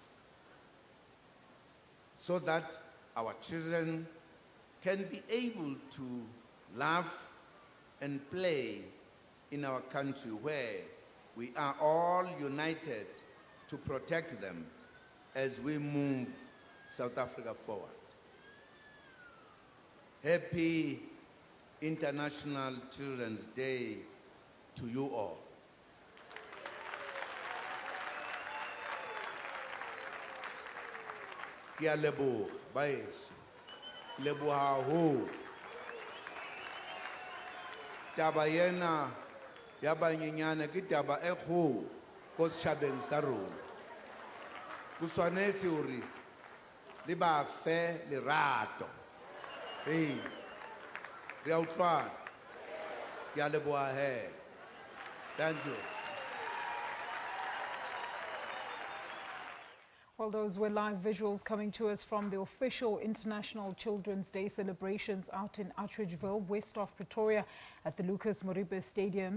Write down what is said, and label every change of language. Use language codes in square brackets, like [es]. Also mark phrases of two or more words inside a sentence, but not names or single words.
[en] so that our children can be able to laugh and play in our country where we are all united to protect them as we move South Africa forward. Happy International Children's Day to you all. [st] Ke a leboha baeso, leboha ho. Taba yena ya banyenyane ke taba e kgolo ko setjhabeng sa rona. Go tshwanetse hore le ba fe lerato. Hey, re a utlwana. Ke a leboha he. [en] Thank you. Well, those were live visuals coming to us from the official International Children's Day celebrations out in Atteridgeville, west of Pretoria, at the Lucas Moribe Stadium.